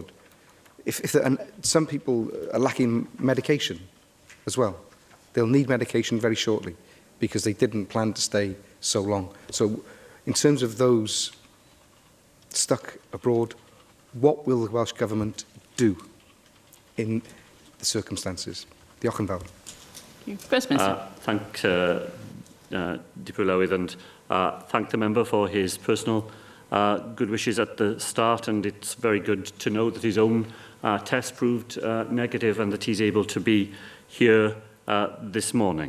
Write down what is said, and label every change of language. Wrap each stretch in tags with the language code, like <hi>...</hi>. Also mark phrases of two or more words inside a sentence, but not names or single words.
<en>And some people are lacking medication as well. They'll need medication very shortly because they didn't plan to stay so long. So in terms of those stuck abroad, what will the Welsh Government do in the circumstances?</en> <cy>Diolch yn fawr.</cy> <en>First Minister. Thank Deputy Lywydd, and thank the member for his personal good wishes at the start, and it's very good to know that his own test proved negative and that he's able to be here this morning.</en>